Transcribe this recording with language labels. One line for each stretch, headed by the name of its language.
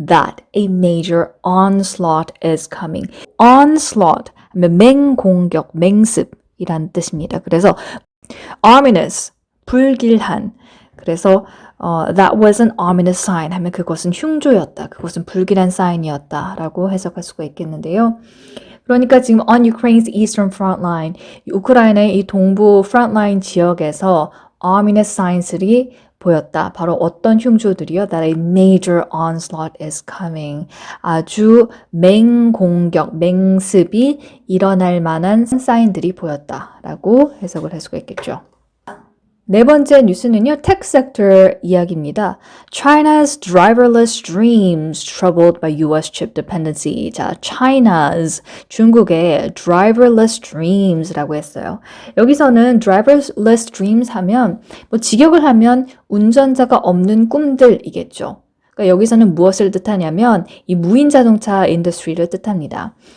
English: That a major onslaught is coming.
Korean: onslaught 하면 맹공격, 맹습이란 뜻입니다. 그래서 ominous, 불길한. 그래서
English: that was an ominous sign
Korean: 하면 그것은 흉조였다. 그것은 불길한 사인이었다. 라고 해석할 수가 있겠는데요. 그러니까 지금
English: on Ukraine's eastern front line,
Korean: 우크라이나의 이 동부 front line 지역에서 ominous signs들이 보였다. 바로 어떤 흉조들이요?
English: That a major onslaught is coming.
Korean: 아주 맹공격, 맹습이 일어날 만한 사인들이 보였다라고 해석을 할 수가 있겠죠. 네 번째 뉴스는요, tech sector 이야기입니다.
English: China's driverless dreams troubled by US chip dependency.
Korean: 자, China's, 중국의 driverless dreams라고 했어요. 여기서는 driverless dreams 하면, 뭐 직역을 하면 운전자가 없는 꿈들이겠죠. 그러니까 여기서는 무엇을 뜻하냐면, 이 무인 자동차 인더스트리를 뜻합니다.